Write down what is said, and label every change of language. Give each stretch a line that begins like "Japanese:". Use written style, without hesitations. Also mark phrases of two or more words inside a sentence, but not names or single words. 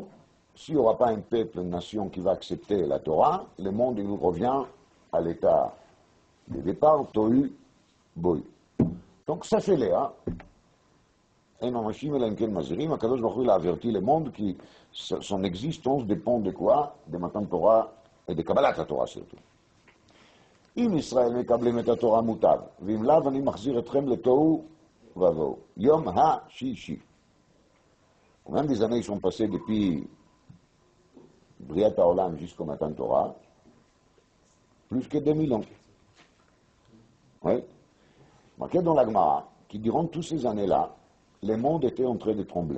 French: S'il n'y aura pas un peuple, une nation qui va accepter la Torah, le monde il revient à l'état de départ,
Hebrew: תוהו, בוהו.
French: Donc sachez-les, hein. Et non,
Hebrew: הקדוש ברוך הוא
French: il a averti le monde que son existence dépend de quoi? De
Hebrew: מתן תורה
French: et de
Hebrew: קבלת תורה
French: surtout.
Hebrew: אם ישראל מקבלים את התורה מוטב, ואם לאו אני מחזיר אתכם לתוהו ובוהו. יום השישי.
French: Combien des années sont passées depuis
Hebrew: בריאת העולם
French: jusqu'au
Hebrew: מתן תורה?
French: Plus que 2000 ans. Oui. Marqué dans la Gemara, qui durant toutes ces années-là, le monde était en train de trembler.